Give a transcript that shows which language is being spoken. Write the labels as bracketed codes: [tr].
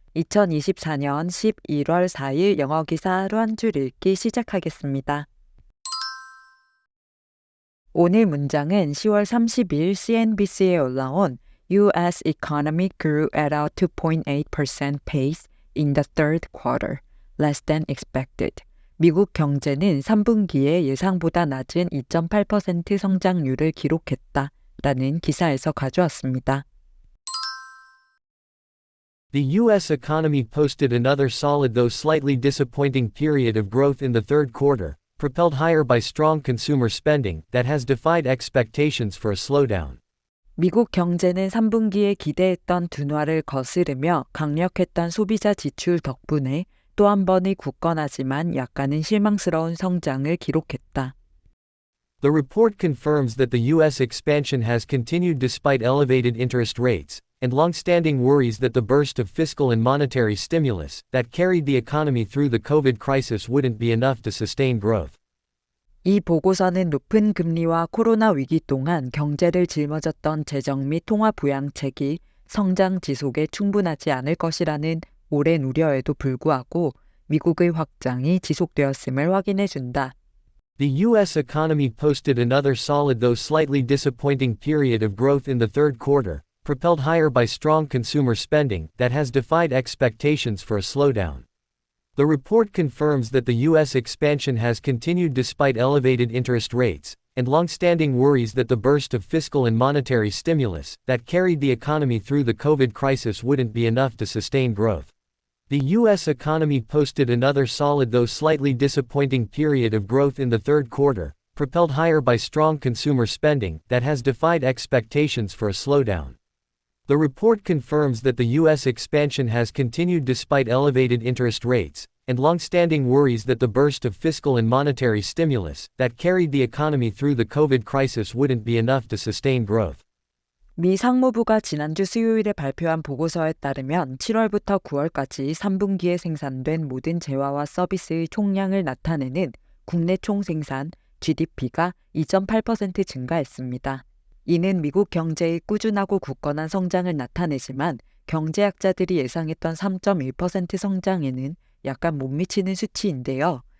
[ko] 2024년 11월 4일 영어 기사 하루 한 줄 읽기 시작하겠습니다. 오늘 문장은 10월 30일 CNBC에 올라온 [en] US economy grew at a 2.8% pace in the third quarter, less than expected. [ko] 미국 경제는 3분기에 예상보다 낮은 2.8% 성장률을 기록했다. 라는 기사에서 가져왔습니다. [en] The U.S. economy posted another solid though slightly disappointing period of growth in the third quarter, propelled higher by strong consumer spending that has defied expectations for a slowdown. [ko] 미국 경제는 3분기에 기대했던 둔화를 거스르며 강력했던 소비자 지출 덕분에 또 한 번의 굳건하지만 약간은 실망스러운 성장을 기록했다. [en] The report confirms that the U.S. expansion has continued despite elevated interest rates and long-standing worries that the burst of fiscal and monetary stimulus that carried the economy through the COVID crisis wouldn't be enough to sustain growth. [ko] 이 보고서는 높은 금리와 코로나 위기 동안 경제를 짊어졌던 재정 및 통화 부양책이 성장 지속에 충분하지 않을 것이라는 오랜 우려에도 불구하고 미국의 확장이 지속되었음을 확인해 준다. [en] The U.S. economy posted another solid though slightly disappointing period of growth in the third quarter, propelled higher by strong consumer spending that has defied expectations for a slowdown. The report confirms that the U.S. expansion has continued despite elevated interest rates and long-standing worries that the burst of fiscal and monetary stimulus that carried the economy through the COVID crisis wouldn't be enough to sustain growth. The U.S. economy posted another solid though slightly disappointing period of growth in the third quarter, propelled higher by strong consumer spending that has defied expectations for a slowdown. The report confirms that the U.S. expansion has continued despite elevated interest rates and long-standing worries that the burst of fiscal and monetary stimulus that carried the economy through the COVID crisis wouldn't be enough to sustain growth. [ko] 미 상무부가 지난주 수요일에 발표한 보고서에 따르면 7월부터 9월까지 3분기에 생산된 모든 재화와 서비스의 총량을 나타내는 국내 총생산 GDP가 2.8% 증가했습니다. 이는 미국 경제의 꾸준하고 굳건한 성장을 나타내지만 경제학자들이 예상했던 3.1% 성장에는 약간 못 미치는 수치인데요.